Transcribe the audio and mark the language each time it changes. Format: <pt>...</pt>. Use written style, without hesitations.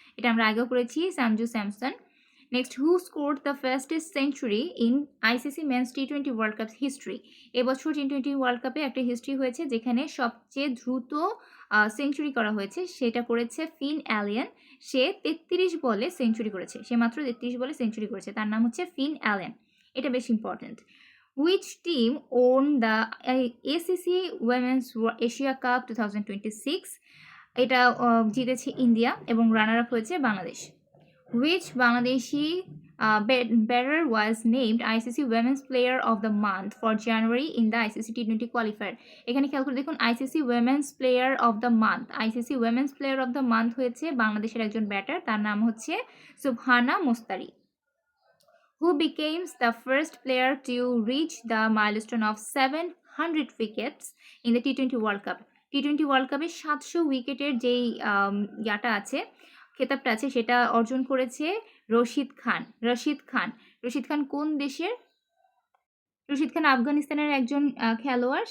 <bn>এটা আমরা আগেও করেছি, Sanju Samson.</bn> <en>Next, who scored the fastest century in ICC men's T20 world cup history?</en> <bn>এবছর টি20 ওয়ার্ল্ড কাপে একটা হিস্ট্রি হয়েছে যেখানে সবচেয়ে দ্রুত সেঞ্চুরি করা হয়েছে, সেটা করেছে ফিন অ্যালিয়ান। সে 33 বলে সেঞ্চুরি করেছে, সে মাত্র 33 বলে সেঞ্চুরি করেছে, তার নাম হচ্ছে ফিন অ্যালিয়ান। এটা বেশ important.</bn> <en>Which team won the ACC Women's Asia Cup 2026?</en> <bn>এটা জিতেছে ইন্ডিয়া এবং রানার আপ হয়েছে Bangladesh.</bn> <en>Which Bangladeshi batter was named ICC Women's Player of the Month for January in the ICC T20 qualifier?</en> <bn>এখানে খেয়াল করে দেখুন, ICC Women's Player of the Month, ICC Women's Player of the Month হয়েছে বাংলাদেশের একজন batter, তার নাম হচ্ছে সুবহানা Mostari.</bn> <en>Who becomes the first player to reach the milestone of 700 wickets in the T20 World Cup?</en> <bn>T20 world কাপে 700 উইকেটের যেই ইয়াটা আছে, খেতাবটা আছে, সেটা অর্জন করেছে রশিদ খান। রশিদ খান কোন দেশের? রশিদ খান আফগানিস্তানের একজন খেলোয়াড়।</bn>